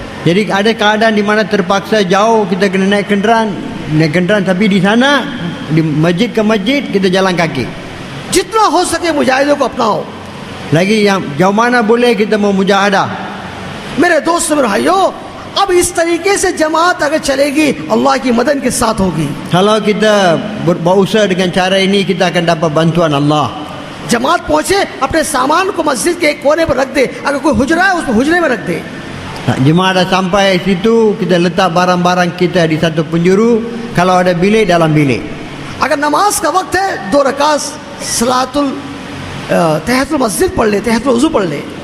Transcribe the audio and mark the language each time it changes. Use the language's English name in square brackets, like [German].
[Malay] Jadi ada keadaan di mana terpaksa jauh kita kena naik kenderaan, tapi di sana di masjid ke masjid kita jalan kaki. [Hindi] जितना हो सके मुजाहिदों को अपनाओ. [Malay] Lagi yang jauh mana boleh kita mau mujahadah. [Hindi] मेरे दोस्त मेरे भाइयों, अब इस तरीके से जमात अगर चलेगी अल्लाह की मदद के साथ होगी. [Malay] Kalau kita berusaha dengan cara ini kita akan dapat bantuan Allah. [Hindi] जमात पहुंचे, अपने सामान को मस्जिद के एक कोने पर रख दे. अगर कोई हुजरा है उसको हुजरे में रख दे. [Malay] Jemaah dah sampai situ, kita letak barang-barang kita di satu penjuru. Kalau ada bilik, dalam bilik. [Hindi] अगर नमाज का वक्त है 2 रकात सलातुल तहतुल मस्जिद पढ़ ले, तहतुल वज़ू पढ़ ले.